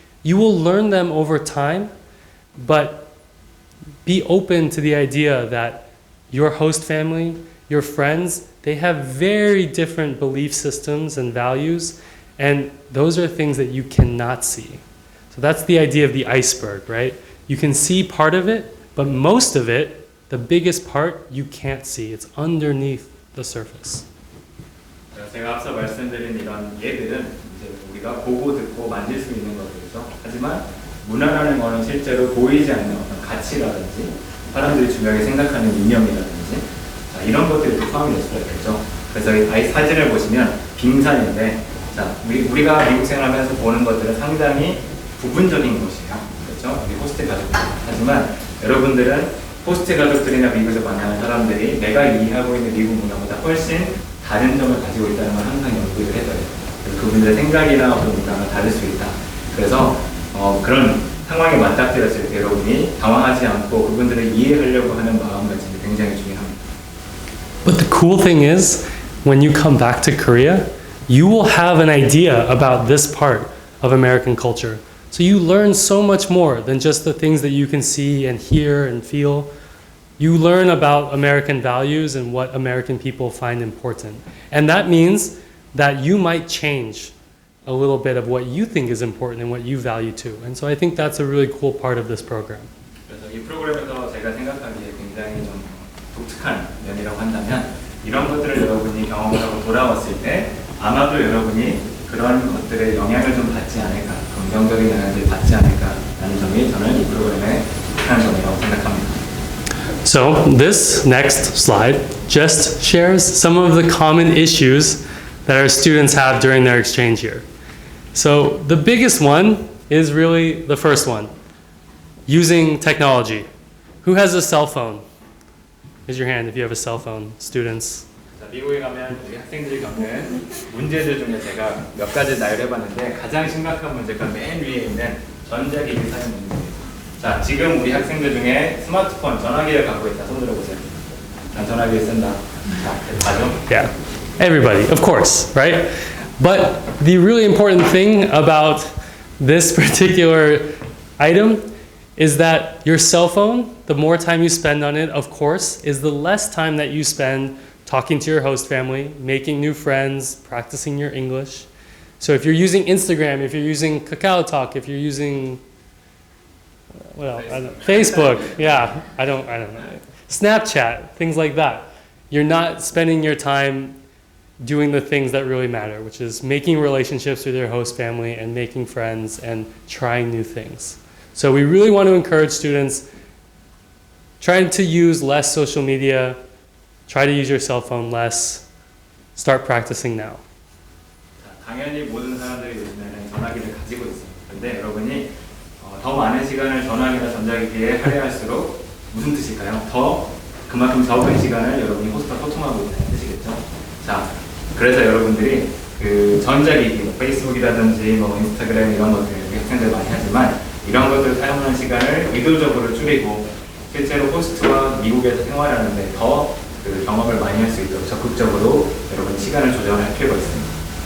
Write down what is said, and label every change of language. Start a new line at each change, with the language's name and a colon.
English: You will learn them over time, but be open to the idea that your host family, your friends, they have very different belief systems and values, and those are things that you cannot see. So that's the idea of the iceberg, right? You can see part of it, but most of it, the biggest part, you can't see. It's underneath the surface.
Korean: 제가 앞서 말씀드린 이런 예들은 이제 우리가 보고 듣고 만질 수 있는 것들이죠. 하지만 문화라는 것은 실제로 보이지 않는 어떤 가치라든지 사람들이 중요하게 생각하는 이념이라든지 자, 이런 것들이 또 포함이 될 수가 있겠죠. 그래서 이 사진을 보시면 빙산인데 자, 우리가 미국 생활하면서 보는 것들은 상당히 부분적인 것이에요. 그렇죠? 우리 호스트 가족들. 하지만 여러분들은 호스트 가족들이나 미국에서 만나는 사람들이 내가 이해하고 있는 미국 문화보다 훨씬 다른 점을 가지고 있다는 걸 항상 연구를 해둬요. 그분들의 생각이나 어떤 문화가 다를 수 있다. 그래서 그런 상황에 맞닥뜨렸을 때 여러분이 당황하지 않고 그분들을 이해하려고 하는 마음가짐이 굉장히 중요합니다.
English: But the cool thing is, when you come back to Korea, you will have an idea about this part of American culture. So you learn so much more than just the things that you can see and hear and feel. You learn about American values and what American people find important. And that means that you might change a little bit of what you think is important and what you value too. And so I think that's a really cool part of this program.
Korean: 그래서 이 프로그램에서 제가 생각하기에 굉장히 좀 독특한 면이라고 한다면 이런 것들을 여러분이 경험을 하고 돌아왔을 때 아마도 여러분이 그런 것들의 영향을 좀 받지 않을까, 긍정적인 영향을 받지 않을까라는 점이 저는 이 프로그램의 독특한 점이라고 생각합니다.
English: So this next slide just shares some of the common issues that our students have during their exchange year. So the biggest one is really the first one, using technology. Who has a cell phone? Raise your hand if you have a cell phone, students.
Korean: 자, 미국에 가면 우리 학생들이 겪는 문제들 중에 제가 몇 가지 나열해봤는데 가장 심각한 문제가 맨 위에 있는 전자기기 사용 문제입니다. 자, 지금 우리 학생들 중에 스마트폰, 전화기를 갖고 있다. 손 들어보세요. 난 전화기 쓴다. 자, 맞죠?
English: Yeah, everybody, of course, right? But the really important thing about this particular item is that your cell phone, the more time you spend on it, of course, is the less time that you spend talking to your host family, making new friends, practicing your English. So if you're using Instagram, if you're using Kakao Talk, if you're using Facebook, yeah, I don't know. Snapchat, things like that. You're not spending your time doing the things that really matter, which is making relationships with your host family and making friends and trying new things. So we really want to encourage students trying to use less social media, Try to use your cell phone less. Start practicing now.
Korean: 자, 당연히 모든 사람들이 요즘에는 전화기를 가지고 있어요. 근데 여러분이 더 많은 시간을 전화기나 전자기기에 할애할수록 무슨 뜻일까요? 더 그만큼 적은 시간을 여러분이 호스트와 소통하고 있다는 뜻이겠죠. 자, 그래서 여러분들이 그 전자기기, 뭐 페이스북이라든지 뭐 인스타그램 이런 것들 학생들 많이 하지만 이런 것들을 사용하는 시간을 의도적으로 줄이고 실제로 호스트와 미국에서 생활하는데 더 그 경험을 많이 할 수 있도록 적극적으로 여러분 시간을 조정할 필요가 있습니다.